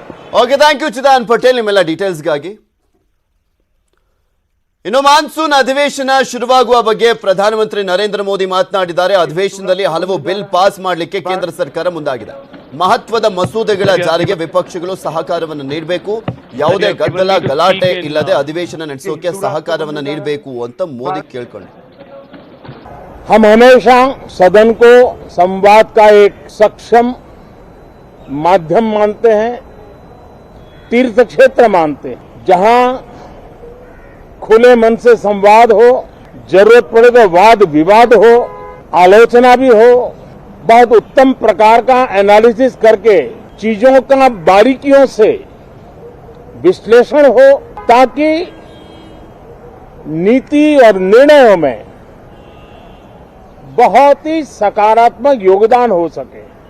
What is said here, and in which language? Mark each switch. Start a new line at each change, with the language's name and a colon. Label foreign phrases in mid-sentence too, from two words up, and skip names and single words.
Kannada: ಓಕೆ,
English: thank you
Kannada: ಚಿದಾನ್ ಪಟೇಲ್ ನಿಮ್ಮೆಲ್ಲ ಡೀಟೇಲ್ಸ್ಗಾಗಿ. ಇನ್ನು ಮಾನ್ಸೂನ್ ಅಧಿವೇಶನ ಶುರುವಾಗುವ ಬಗ್ಗೆ ಪ್ರಧಾನಮಂತ್ರಿ ನರೇಂದ್ರ ಮೋದಿ ಮಾತನಾಡಿದ್ದಾರೆ. ಅಧಿವೇಶನದಲ್ಲಿ ಹಲವು ಬಿಲ್ ಪಾಸ್ ಮಾಡಲಿಕ್ಕೆ ಕೇಂದ್ರ ಸರ್ಕಾರ ಮುಂದಾಗಿದೆ. ಮಹತ್ವದ ಮಸೂದೆಗಳ ಜಾರಿಗೆ ವಿಪಕ್ಷಗಳು ಸಹಕಾರವನ್ನು ನೀಡಬೇಕು, ಯಾವುದೇ ಗದ್ದಲ ಗಲಾಟೆ ಇಲ್ಲದೆ ಅಧಿವೇಶನ ನಡೆಸೋಕೆ ಸಹಕಾರವನ್ನು ನೀಡಬೇಕು ಅಂತ ಮೋದಿ ಕೇಳ್ಕೊಂಡ್ರು.
Hindi: हम हमेशा सदन को संवाद का एक सक्षम माध्यम मानते हैं, तीर्थ क्षेत्र मानते हैं, जहां खुले मन से संवाद हो, जरूरत पड़े तो वाद विवाद हो, आलोचना भी हो, बहुत उत्तम प्रकार का एनालिसिस करके चीजों का बारीकियों से विश्लेषण हो, ताकि नीति और निर्णयों में बहुत ही सकारात्मक योगदान हो सके.